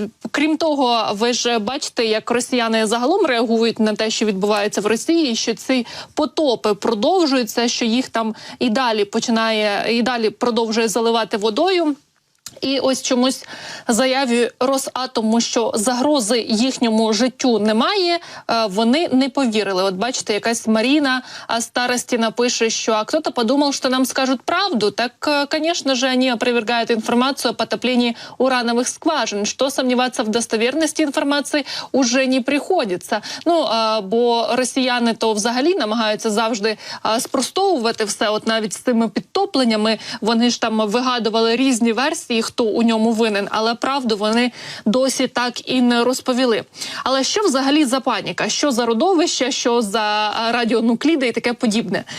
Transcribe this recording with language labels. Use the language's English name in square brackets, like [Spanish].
[Ukrainian] Крім того, ви ж бачите, як росіяни загалом реагують на те, що відбувається в Росії, що ці потопи продовжуються, що їх там і далі продовжує заливати водою. І ось чомусь заяві Росатому, що загрози їхньому життю немає, вони не повірили. От бачите, якась Марина Старостіна пише, що [Russian] «А кто-то подумал, что нам скажут правду». Так, конечно же, они опровергают информацию о потоплении урановых скважин. Что сомневаться в достоверности информации уже не приходится. [Ukrainian] Ну, бо росіяни то взагалі намагаються завжди спростовувати все. От навіть з цими підтопленнями вони ж там вигадували різні версії, хто у ньому винен, але правду вони досі так і не розповіли. Але що взагалі за паніка? Що за родовище, що за радіонукліди і таке подібне?